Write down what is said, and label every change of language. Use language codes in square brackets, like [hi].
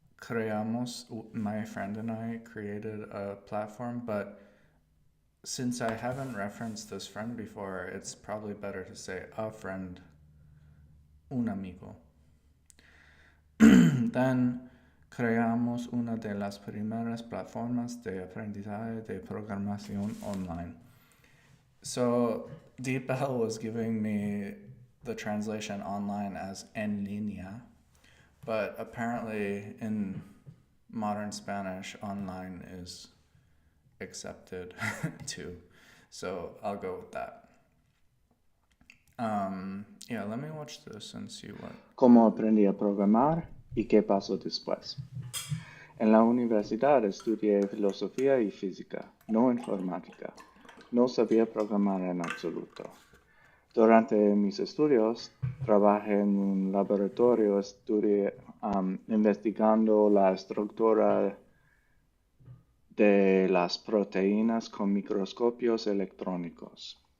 [en] my friend and I created a platform, but since I haven't referenced this friend before, it's probably better to say a friend, [es] un amigo. Then creamos una de las primeras plataformas de aprendizaje de programación online. [en] So DeepL was giving me the translation online as en línea, but apparently in modern Spanish, online is accepted too. So I'll go with that. Yeah, let me watch this and see what. [es] ¿Cómo aprendí a programar y qué pasó después? En la universidad estudié filosofía y física, no informática. No sabía programar en absoluto. Durante mis estudios, trabajé en un laboratorio investigando la estructura de las proteínas con microscopios electrónicos.